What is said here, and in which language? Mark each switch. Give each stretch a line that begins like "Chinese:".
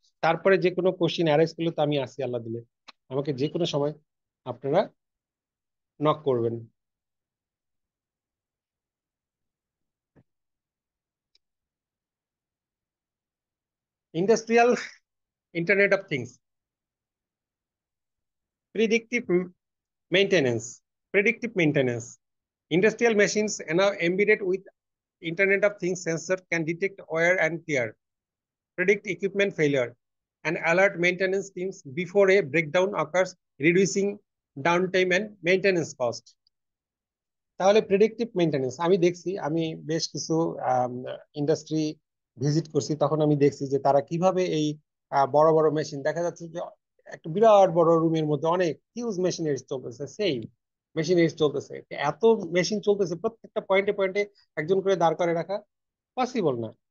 Bangla: তারপরে যে কোনো কোশ্চিন অ্যারেঞ্জ করলে তো আমি আসি, আল্লাহ দিলে আমাকে যে কোনো সময় আপনারা নক করবেন।
English: Industrial internet of things, predictive maintenance. Predictive maintenance. Industrial machines now embedded with Internet of Things sensor can detect wear and tear, predict equipment failure, and alert maintenance teams before a breakdown occurs, reducing downtime and maintenance cost.
Bangla: তাহলে predictive maintenance আমি দেখছি, আমি বেশ কিছু industry visit করছি, তখন আমি দেখছি যে তারা কিভাবে এই বড় বড় মেশিন, দেখা যাচ্ছে যে একটা বিরাট বড় রুমের মধ্যে অনেক হিউজ মেশিনারিজ চলতেছে, সেই মেশিনারিজ চলতেছে, এত মেশিন চলতেছে, প্রত্যেকটা পয়েন্টে পয়েন্টে একজন করে দাঁড় করে রাখা পসিবল না।